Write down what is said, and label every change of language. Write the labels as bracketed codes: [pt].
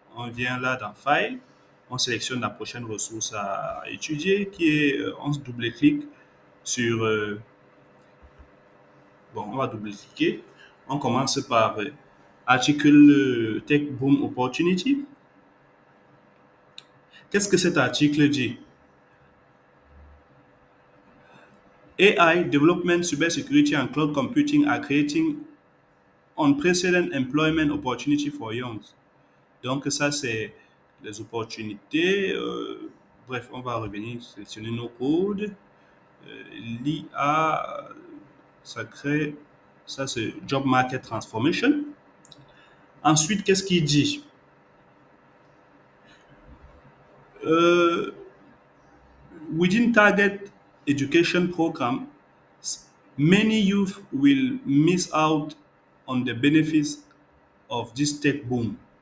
[fr] On vient là dans File. On sélectionne la prochaine ressource à étudier qui est, on se double-clique sur, bon, on va double-cliquer. On commence par article Tech Boom Opportunity. Qu'est-ce que cet article dit? [en] AI, development, cybersecurity, and cloud computing are creating unprecedented employment opportunity for youngs. [fr] Donc ça, c'est les opportunités. Bref, on va revenir sélectionner nos codes. L'IA, ça crée, ça c'est Job Market Transformation. Ensuite, qu'est-ce qu'il dit? Euh, [en] Within target education program, many youth will miss out on the benefits of this tech boom.